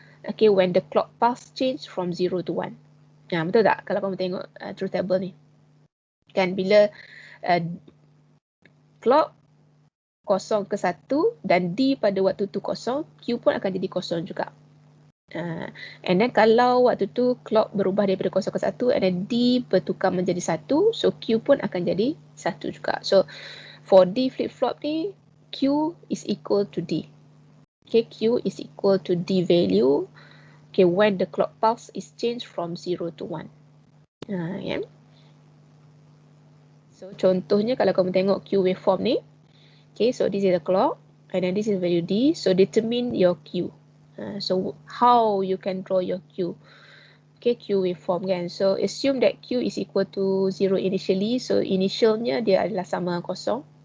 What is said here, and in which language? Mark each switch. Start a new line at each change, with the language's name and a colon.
English: Okay, when the clock pulse change from 0 to 1.
Malay: Betul tak kalau kamu tengok truth table ni? Kan bila clock 0 ke 1 dan D pada waktu tu 0, Q pun akan jadi 0 juga.
English: And then
Malay: kalau waktu tu clock berubah daripada 0 ke 1 and then D bertukar menjadi 1, so Q pun akan jadi 1 juga.
English: So for D flip-flop ni, Q is equal to D. Okay, Q is equal to D value. Okay, when the clock pulse is changed from 0 to 1. Yeah. So contohnya
Malay: kalau kamu tengok
English: Q waveform ni. Okay, so this is the clock and then this is value D. So determine your Q. So how you can draw your Q? okay, Q waveform kan. So assume that Q is equal to 0 initially.
Malay: So initialnya dia adalah sama kosong.